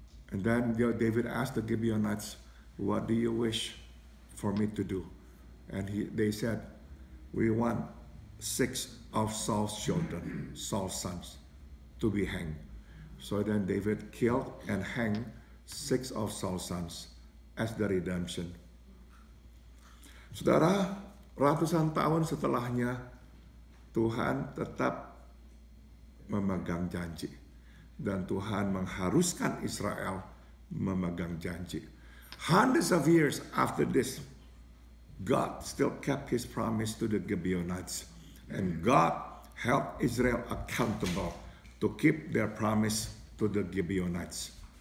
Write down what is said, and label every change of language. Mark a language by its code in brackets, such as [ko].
[en] And then David asked the Gibeonites, what do you wish for me to do? And they said, we want 6 of Saul's children, Saul's sons, to be hanged. So then David killed and hanged 6 of Saul's sons as the redemption. [id] Saudara, ratusan tahun setelahnya, Tuhan tetap memegang janji. Dan Tuhan mengharuskan Israel memegang janji. [en] Hundreds of years after this, God still kept his promise to the Gibeonites. And God held Israel accountable to keep their promise to the Gibeonites.